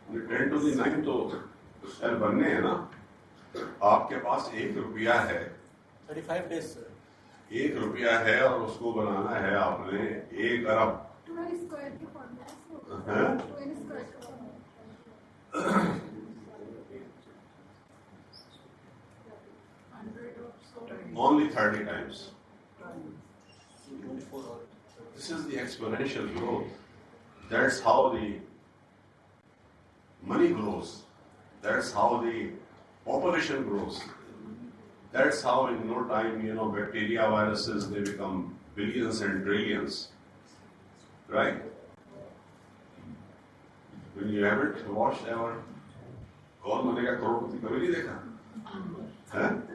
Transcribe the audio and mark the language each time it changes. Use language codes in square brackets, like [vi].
[en] 10 to the 9 [hi] तो cell बनने हैं ना. आपके पास 1 रुपया है. [en] 35 days sir. [hi] 1 रुपया है और उसको बनाना है आपने 1 अरब. 2n square की फॉर्मूला हाँ? 2n square का formula [en] Only 30 times. This is the exponential growth. That's how the money grows. That's how the population grows. That's how in no time, bacteria, viruses, they become billions and trillions. Right? When you haven't watched our [hi] कौन बनेगा करोड़पति कभी नहीं देखा है?